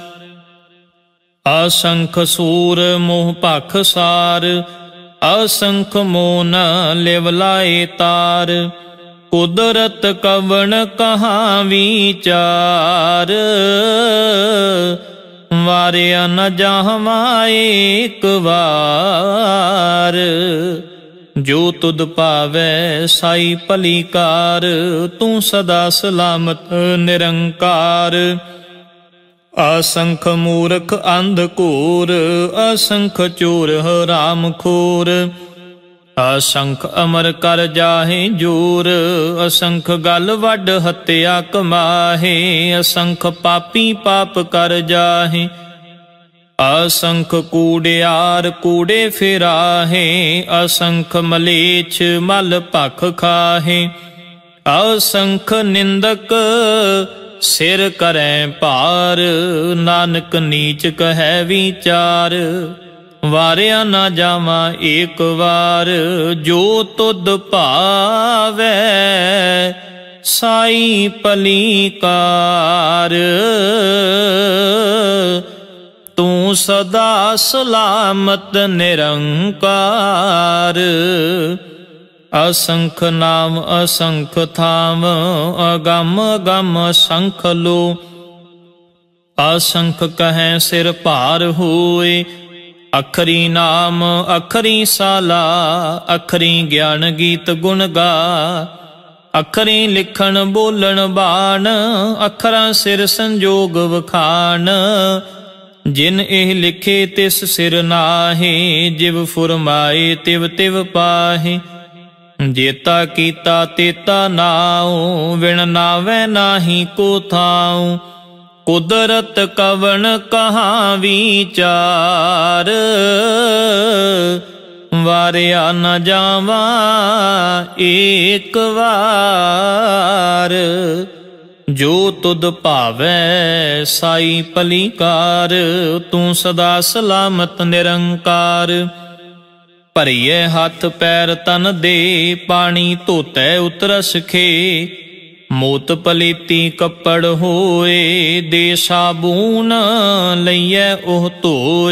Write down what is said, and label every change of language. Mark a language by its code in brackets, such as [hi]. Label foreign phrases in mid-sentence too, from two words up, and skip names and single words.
[pa] ਅਸੰਖ ਸੂਰ ਮੋਹ ਭਖ ਸਾਰ, ਅਸੰਖ ਮੋਨ ਲਿਵ ਲਾਏ ਤਾਰ। ਕੁਦਰਤ ਕਵਨ ਕਹਾਂ ਵਿਚਾਰ, ਵਾਰਿਆ ਨ ਜਾਵਾ ਏਕ ਬਾਰ। ਜੋ ਤੁਦ ਪਾਵੈ ਸਾਈ ਭਲੀਕਾਰ, ਤੂ ਸਦਾ ਸਲਾਮਤ ਨਿਰੰਕਾਰ। ਅਸੰਖ ਮੂਰਖ ਅੰਧਕੂਰ, ਅਸੰਖ ਚੋਰ ਹਰਾਮ ਖੋਰ। ਅਸੰਖ ਅਮਰ ਕਰ ਜਾਹੇ ਜੋਰ, ਅਸੰਖ ਗਲ ਵਡ ਹਤਿਆ ਕਮਾਹੇ। ਅਸੰਖ ਪਾਪੀ ਪਾਪ ਕਰ ਜਾਹੇ, ਅਸੰਖ ਕੂੜਿਆਰ ਕੂੜੇ ਫਿਰਾਹੇ। ਅਸੰਖ ਮਲੇਛ ਮਲ ਭਖ ਖਾਹੇ, ਅਸੰਖ ਨਿੰਦਕ ਸਿਰ ਕਰੇਂ ਪਾਰ। ਨਾਨਕ ਨੀਚ ਕਹੇ ਵਿਚਾਰ, ਵਾਰਿਆ ਨ ਜਾਵਾ ਏਕ ਬਾਰ। ਜੋ ਤੁਦ ਭਾਵੈ ਸਾਈ ਭਲੀਕਾਰ, ਤੂ ਸਦਾ ਸਲਾਮਤ ਨਿਰੰਕਾਰ। ਅਸੰਖ ਨਾਮ ਅਸੰਖ ਥਾਮ, ਅਗਮ ਅਗਮ ਅਸੰਖ ਲੋ। ਅਸੰਖ ਕਹੇਂ ਸਿਰ ਭਾਰ ਹੋਏ, ਅਖਰੀ ਨਾਮ ਅਖਰੀ ਸਾਲਾ। ਅਖਰੀ ਗਿਆਨ ਗੀਤ ਗੁਣ ਗਾ, ਅਖਰੀ ਲਿਖਣ ਬੋਲਣ ਬਾਣ। ਅਖਰਾਂ ਸਿਰ ਸੰਜੋਗ ਵਖਾਣ, ਜਿਨ ਏਹ ਲਿਖੇ ਤਿਸ ਸਿਰ ਨਾਹੇ। ਜਿਵ ਫੁਰਮਾਏ ਤਿਵ ਤਿਵ ਪਾਹੇ, ਜੇਤਾ ਕੀਤਾ ਤੇਤਾ ਨਾਊ। ਵਿਣ ਨਾਵੈ ਨਾਹੀ ਕੋ ਥਾਊ, ਕੁਦਰਤ ਕਵਨ ਕਹਾਂ ਵਿਚਾਰ। ਵਾਰਿਆ ਨ ਜਾਵਾ ਏਕ ਬਾਰ। ਜੋ ਤੁਦ ਭਾਵੈ ਸਾਈ ਭਲੀਕਾਰ, ਤੂ ਸਦਾ ਸਲਾਮਤ ਨਿਰੰਕਾਰ। ਭਰੀਏ ਹਾਥ ਪੈਰ ਤਨ ਦੇ, ਪਾਨੀ ਧੋਤੈ ਉਤਰਸ ਖੇ। ਮੋਤ ਪਲੀਤੀ ਕਪੜ ਹੋਏ, ਦੇ ਸਾਬੂਨ ਲਇਏ ਓਹ ਧੋਏ।